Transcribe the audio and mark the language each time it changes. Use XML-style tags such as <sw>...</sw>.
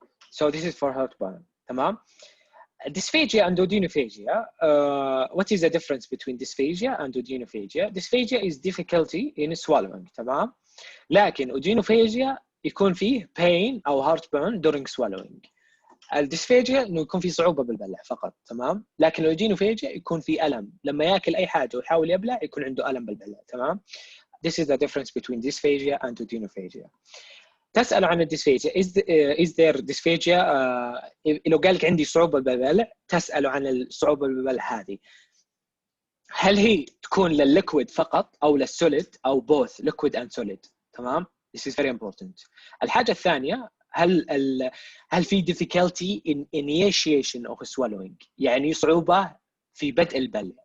<en>So this is for heartburn. تمام. Dysphagia and odynophagia. What is the difference between dysphagia and odynophagia? Dysphagia is difficulty in swallowing.</en> <ar>تمام. لكن odynophagia يكون فيه pain أو heartburn</ar> <en>during swallowing.</en> <ar>الديسفاجيا إنه يكون في صعوبة بالبلع فقط. تمام. لكن الأودينوفاجيا يكون في ألم لما يأكل أي حاجة ويحاول يبلع يكون عنده ألم بالبلع. تمام.</ar> <en>This is the difference between dysphagia and odynophagia.</en> <ar>تسأل عن الديسفاجيا.</ar> <en>Is there dysphagia؟</en> <ar>لو قالك عندي صعوبة بالبلع تسأله عن الصعوبة بالبلع هذه. هل هي تكون للliquid فقط أو للsolid أو</ar> <en>both liquid and solid. تمام. This is very important.</en> <ar>الحاجة الثانية هل في</ar> <en>difficulty in initiation of swallowing</en> <ar>يعني صعوبة في بدء البلع.</ar>